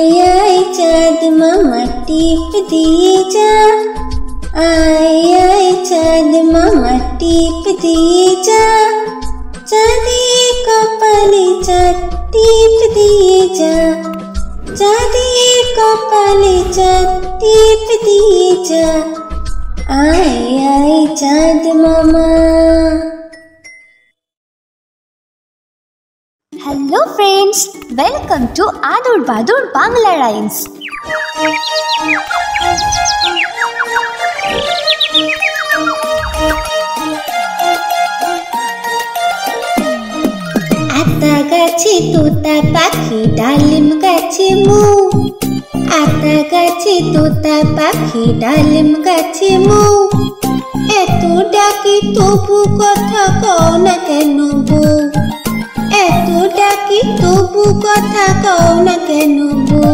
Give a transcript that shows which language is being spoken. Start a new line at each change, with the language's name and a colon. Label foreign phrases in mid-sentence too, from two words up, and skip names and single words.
Bangla: আয় চাঁদ মামা টিপ দিয়ে যা, আয় আয় চাঁদ মামা টিপ দিয়ে যা, চাঁদের কপালে চাঁদ টিপ দিয়ে যা, চাঁদের কপালে চাঁদ টিপ দিয়ে যা, আয় আয় চাঁদ মামা।
English: Hello friends, welcome to Adar Badar Bangla Rhymes.
Bangla: আতা গাছে তোতা পাখি ডালিম গাছে মু, আতা গাছে তোতা পাখি ডালিম গাছে মু, এত ডাকি তবু কথা কও না কেন বউ, এত ডাকি তবু কথা কও না কেন বউ।